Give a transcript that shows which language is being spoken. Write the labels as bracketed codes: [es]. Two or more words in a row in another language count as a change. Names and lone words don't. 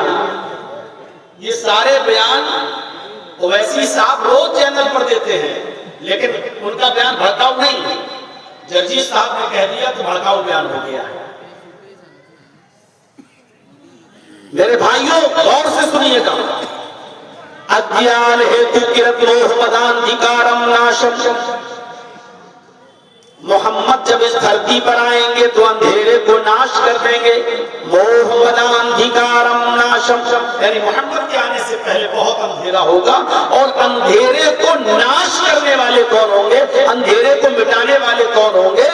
[ur] یہ سارے بیان اویسی صاحب روز چینل پر دیتے ہیں لیکن ان کا بیان بھڑکاؤ نہیں، جرجیت صاحب نے کہہ دیا تو بھڑکاؤ بیان ہو گیا ہے۔ میرے بھائیوں غور سے سنیے گا، [sa] अज्ञान हेतु कृत मोह मदान्धकारम् नाशम्. محمد جب اس دھرتی پر آئیں گے تو اندھیرے کو ناش کر دیں گے، मोह मदान्धकारम् नाशम्, یعنی محمد کے آنے سے پہلے بہت اندھیرا ہوگا، اور اندھیرے کو ناش کرنے والے کون ہوں گے، اندھیرے کو مٹانے والے کون ہوں گے؟